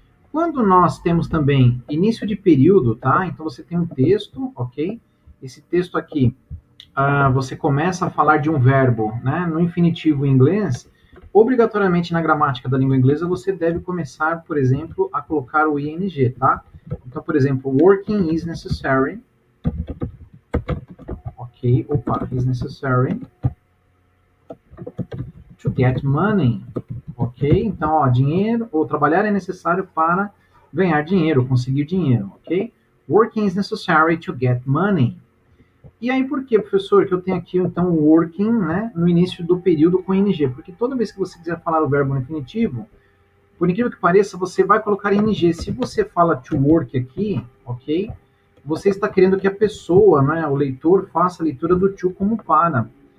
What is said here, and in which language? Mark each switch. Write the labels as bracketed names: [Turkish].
[Portuguese] Quando nós temos também início de período, tá? Então você tem um texto, ok? Esse texto aqui, você começa a falar de um verbo, né? No infinitivo em inglês, obrigatoriamente na gramática da língua inglesa, você deve começar, por exemplo, a colocar o ing, tá? [English] Então, por exemplo, working is necessary. Ok, is necessary to get money. [Portuguese] Ok, então, ó, dinheiro, ou trabalhar é necessário para ganhar dinheiro, conseguir dinheiro, ok? [English] Working is necessary to get money. [Portuguese] E aí, por que, professor, que eu tenho aqui, então, working, né, no início do período com ing? Porque toda vez que você quiser falar o verbo no infinitivo, por incrível que pareça, você vai colocar ing. Se você fala to work aqui, ok? Você está querendo que a pessoa, né, o leitor, faça a leitura do to como para.